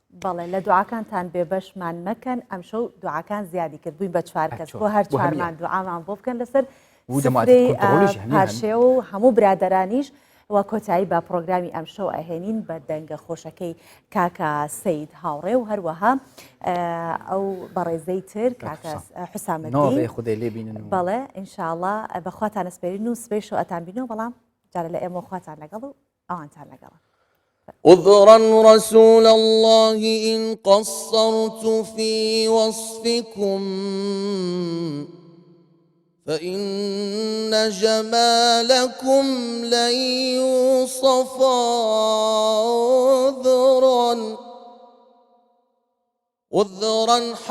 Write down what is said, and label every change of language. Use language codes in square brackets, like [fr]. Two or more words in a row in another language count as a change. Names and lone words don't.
[ckb] بەڵێ لە دوعاکانتان بێ بەشمان مەکەن ئەم شەو دوعاکان زیادی کرد بووین بە 4 کەس بۆ هەر چوارمان دوعامان بۆ بکەن لەسەر پارشێ و هەموو برادەرانیش وە کۆتایی بە پرۆگرامی ئەم شەو ئەهێنین بە دەنگە خۆشەکەی کاکە سید هاوڕێ و هەروەها ئەو بەڕێزەی تر کاکە حسامەدین خودی لێ بینن بەڵێ ئینشاءڵڵا بەخواتان ئەسپێرین و سبەی شەو ئەتان بینەوە بەڵام جارە لە ئێمە خواتان لەگەڵ و ئەوانتان لەگەڵە. [ar] عذرا رسول الله إن قصرت في وصفكم فإن جمالكم لن يوصف عذرا